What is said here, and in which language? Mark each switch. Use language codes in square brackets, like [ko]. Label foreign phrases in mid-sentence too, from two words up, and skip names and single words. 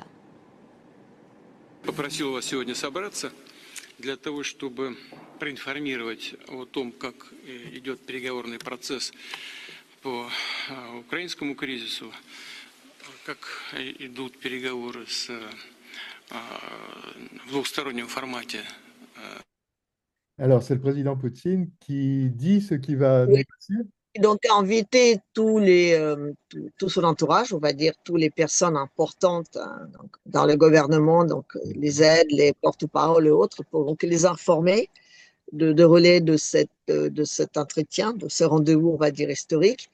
[ru] Попросил вас сегодня собраться для того, чтобы проинформировать о том, как идет переговорный процесс по украинскому кризису, как идут переговоры в двухстороннем формате. [fr] Alors, c'est le président Poutine qui dit ce qu'il va négocier. Donc, inviter tout son entourage, on va dire, toutes les personnes importantes donc, dans le gouvernement, donc les aides, les porte-paroles et autres, pour donc, les informer de relais de cet entretien, de ce rendez-vous, on va dire, historique.